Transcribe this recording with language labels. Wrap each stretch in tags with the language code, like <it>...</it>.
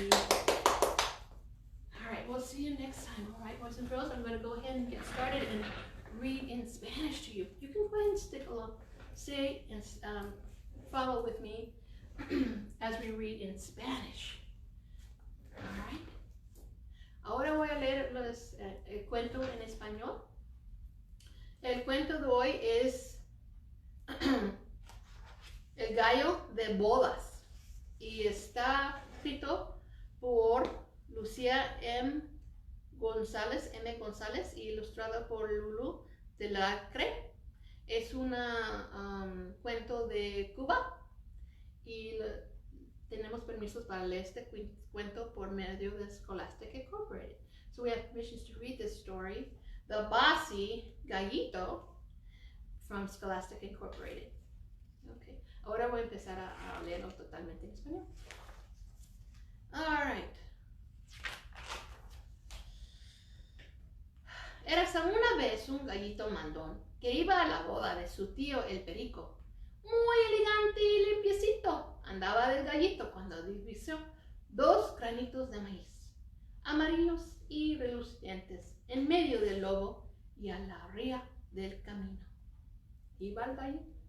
<en>All right, we'll see you next time. All right, boys and girls, I'm going to go ahead and get started and read in Spanish to you. You can go ahead and stick along, stay and follow with me as we read in Spanish. All right.</en> <es>Ahora voy a leer el cuento en español. El cuento de hoy es El gallo de Bodas y está escrito por Lucía González y ilustrado por Lulu de la Cre. Es un cuento de Cuba y tenemos permisos para leer este cuento por medio de Scholastic Incorporated.</es> <en>So we have permissions to read this story, The Bossy Gallito, from Scholastic Incorporated. Okay.</en> <es>Ahora voy a empezar a leerlo totalmente en español. All right. Érase una vez un gallito mandón que iba a la boda de su tío el perico. Muy elegante y limpiecito andaba del gallito cuando divisó 2 granitos de maíz, amarillos y relucientes, en medio del lobo y a la orilla del camino. Iba el gallo.</es>